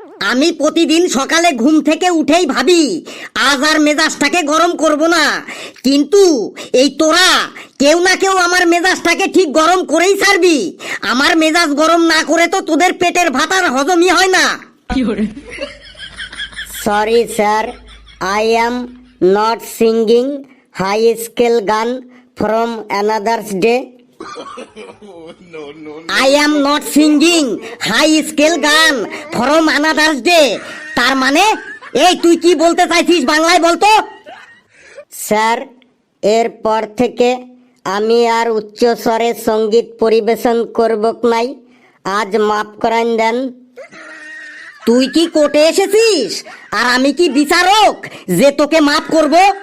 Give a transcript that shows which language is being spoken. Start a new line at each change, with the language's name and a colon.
Bangla: আমি প্রতিদিন সকালে ঘুম থেকে উঠেই ভাবি আজ আর মেজাজটাকে গরম করব না, কিন্তু এই তোরা কেউ না কেউ আমার মেজাজটাকে ঠিক গরম করেই ছাড়বি। আমার মেজাজ গরম না করে তো তোদের পেটের ভাত আর হজমই হয় না।
English: Sorry sir, I am not singing high scale gun from another's day. I am not singing high scale gun from another's day.
Bangla: তার মানে এই তুই কি বলতে চাইছিস বাংলায় বলতো? স্যার এরপর থেকে আমি আর উচ্চ স্বরে সঙ্গীত পরিবেশন করব নাই, আজ মাফ করান দেন। তুই কি কোর্টে এসেছিস আর আমি কি বিচারক যে তোকে মাফ করব?